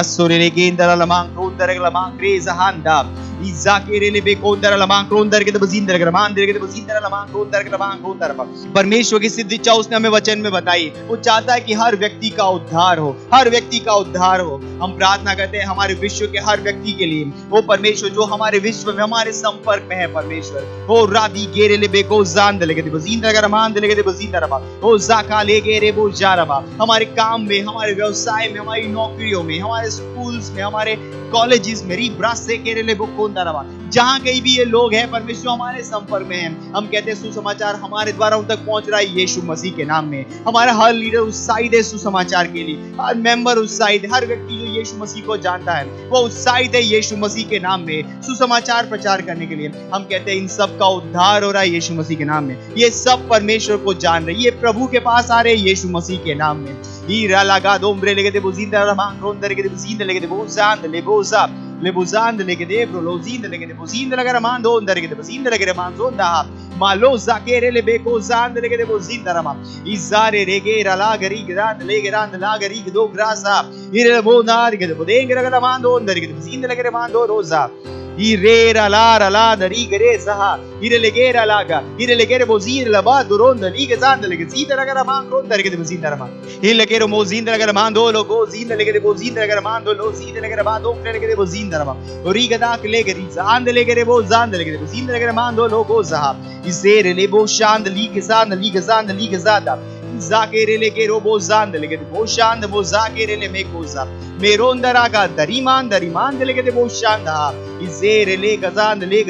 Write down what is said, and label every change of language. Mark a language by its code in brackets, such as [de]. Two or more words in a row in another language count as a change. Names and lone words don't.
[hi] परमेश्वर की सिद्ध इच्छा उसने हमें वचन में बताई। वो चाहता है कि हर व्यक्ति का उद्धार हो, हर व्यक्ति का उद्धार हो। हम प्रार्थना करते हैं हमारे विश्व के हर व्यक्ति के लिए। वो परमेश्वर जो हमारे विश्व में हमारे संपर्क में है परमेश्वर, वो रादी गेरे ले बेको जान दे लेके बजींदा गरमान दे लेके बजींदा रबा ओ जाका ले गेरे वो जा रबा। हमारे काम में, हमारे व्यवसाय में, हमारी नौकरियों में, हमारे स्कूल्स में, हमारे कॉलेजेस में, से केरले बुकोंदा रवा, जहां कहीं भी ये लोग हैं परमेश्वर हमारे संपर्क में हैं। हम कहते हैं सुसमाचार हमारे द्वारा उन तक पहुंच रहा है यीशु मसीह के नाम में। हमारा हर लीडर उत्साहित है सुसमाचार के लिए, हर मेंबर उत्साहित है, हर व्यक्ति जो यीशु मसीह को जानता है वो उत्साहित है यीशु मसीह के नाम में सुसमाचार प्रचार करने के लिए। हम कहते हैं इन सब का उद्धार हो रहा है यीशु मसीह के नाम में। ये सब परमेश्वर को जान रहे, ये प्रभु के पास आ रहे हैं यीशु मसीह के नाम में। ira lagado ombre legede buzinde ramang ronde legede buzinde legede buzande lebosa lebuzande legede bro lozinde legede buzinde lagaramando onda legede buzinde legede manzonda maloza kere lebeko zande legede buzinde rama izare regera lagari grande legerande lagari do grasa ire bonar legede bodenge lagaramando onda legede buzinde legede mando rosa irera la dari gere saha ire legera laga ire legere bozir la ba doronda liga zanda legede zida lagara man ronda legede buzinde rama il legere mozinde lagara mando logo zinde legede bozinde lagara mando lo zinde legere ba do legede bozinde rama origa da legere zanda legere bo zanda legede bozinde legere mando logo saha izere lebo shand liga zanda zakere legero bo zanda legede bo shand bo zakere le mekoza meronda raga dariman legede bo shanda izere lega zanda